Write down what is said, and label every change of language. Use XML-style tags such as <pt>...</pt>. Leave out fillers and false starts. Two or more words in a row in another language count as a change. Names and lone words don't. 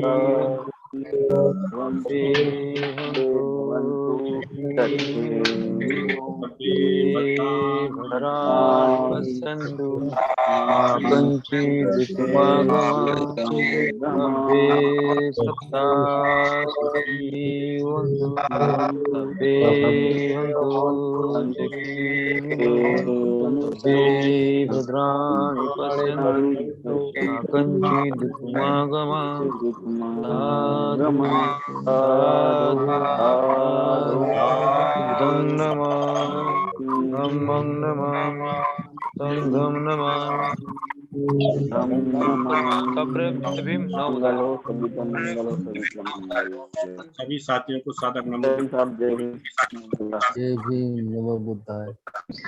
<pi>सभ्ये हुन्तु भद्राणि पश्यन्तु मा कञ्चित् दुःखभाग्, सभ्ये सत्ता सुखी हुन्तु, सभ्ये हुन्तु चकीनु, सभ्ये भद्राणि पश्यन्तु मा कञ्चित् दुःखभाग्। बुद्धं नमामि, धम्मं नमामि, संघं नमामि।</pi> <hi>सभी साथियों को सादर नमन। जय भीम, नमो बुद्धाय।</hi>